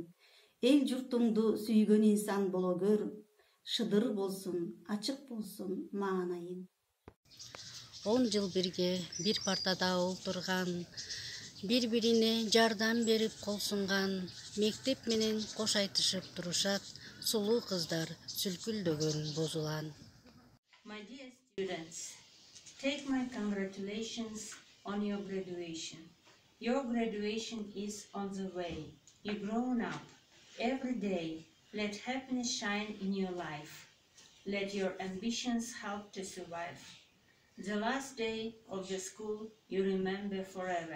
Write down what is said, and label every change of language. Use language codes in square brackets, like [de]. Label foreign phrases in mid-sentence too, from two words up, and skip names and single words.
[ky] Эл журтуңду сүйгөн инсан боло көр, шыдыр болсун, ачык болсун маанайың. 10 жыл бирге бир партада олтурган, бири-бирине жардам берип кол сунган, мектеп менен кош айтышып турушат, сулуу кыздар сүлкүлдөгөн бозулан. [en] My dear students, take my congratulations on your graduation. Your graduation is on the way. You've grown up. Every day, let happiness shine in your life. Let your ambitions help to survive. The last day of the school you remember forever.